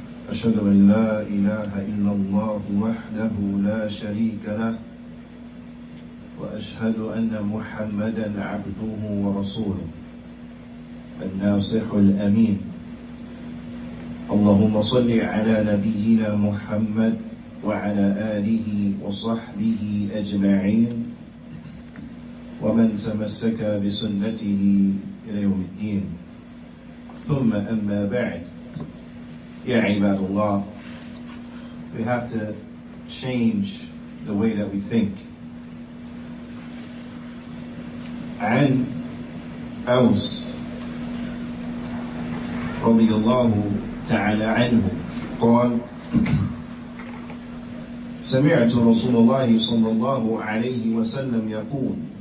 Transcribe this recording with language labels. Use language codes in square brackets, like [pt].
[ar] أشهد أن لا إله إلا الله وحده لا شريك له، وأشهد أن محمدا عبده ورسوله الناصح الأمين. اللهم صل على نبينا محمد وعلى آله وصحبه أجمعين ومن تمسك بسنته إلى يوم الدين. ثم أما بعد. Ya ibadullah, [en] we have to change the way that we think. [ar] عن أوس رضي الله تعالى عنه قال: سمعت رسول الله صلى الله عليه وسلم يقول.